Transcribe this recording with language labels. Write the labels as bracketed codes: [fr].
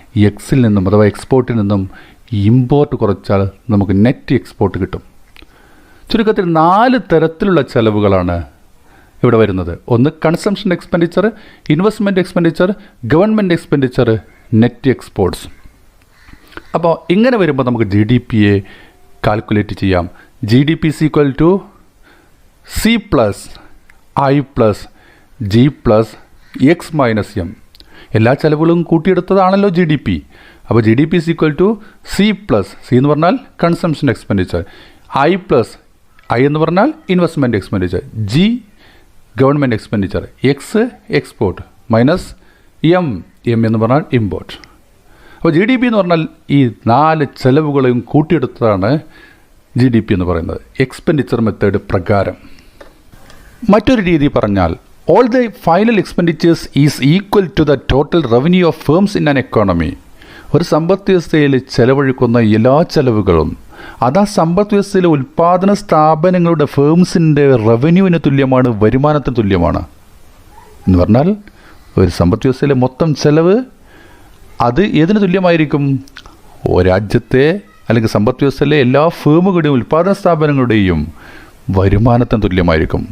[ml] എക്സിൽ നിന്നും അഥവാ എക്സ്പോർട്ടിൽ നിന്നും ഇമ്പോർട്ട് കുറച്ചാൽ നമുക്ക് നെറ്റ് എക്സ്പോർട്ട് കിട്ടും. ചുരുക്കത്തിൽ 4 തരത്തിലുള്ള ചെലവുകളാണ് ഇവിടെ വരുന്നത്. ഒന്ന് consumption expenditure, investment expenditure, government expenditure, net exports. അപ്പോൾ ഇങ്ങനെ വരുമ്പോൾ നമുക്ക് GDPയെ കാൽക്കുലേറ്റ് ചെയ്യാം. [en] GDP is equal to C plus I plus G plus X minus M. [ml] എല്ലാ ചെലവുകളും കൂട്ടിയെടുത്തതാണല്ലോ GDP. അപ്പോൾ [en] GDP is equal to [ml] C plus, C എന്ന് പറഞ്ഞാൽ consumption expenditure, I plus, I എന്ന് പറഞ്ഞാൽ investment expenditure, G government expenditure, X export minus M എന്ന് പറഞ്ഞാൽ import. അപ്പോൾ GDP എന്ന് പറഞ്ഞാൽ ഈ 4 ചെലവുകളെയും കൂട്ടിയെടുത്തതാണ് GDP എന്ന് പറയുന്നത് എക്സ്പെൻഡിച്ചർ മെത്തേഡ് പ്രകാരം. [en] മറ്റൊരു രീതി പറഞ്ഞാൽ all the final expenditures is equal to the total revenue of firms in an economy. [ml] ഒരു സമ്പദ് വ്യവസ്ഥയിൽ ചെലവഴിക്കുന്ന എല്ലാ ചെലവുകളും അത് ആ സമ്പദ് വ്യവസ്ഥയിലെ ഉൽപ്പാദന സ്ഥാപനങ്ങളുടെ ഫേംസിൻ്റെ റവന്യൂവിന് തുല്യമാണ്, വരുമാനത്തിന് തുല്യമാണ്. എന്ന് പറഞ്ഞാൽ ഒരു സമ്പദ് വ്യവസ്ഥയിലെ മൊത്തം ചെലവ് അത് ഏതിന് തുല്യമായിരിക്കും? രാജ്യത്തെ അല്ലെങ്കിൽ സമ്പദ് വ്യവസ്ഥയിലെ എല്ലാ ഫേമുകളുടെയും ഉൽപ്പാദന സ്ഥാപനങ്ങളുടെയും വരുമാനത്തിന് തുല്യമായിരിക്കും.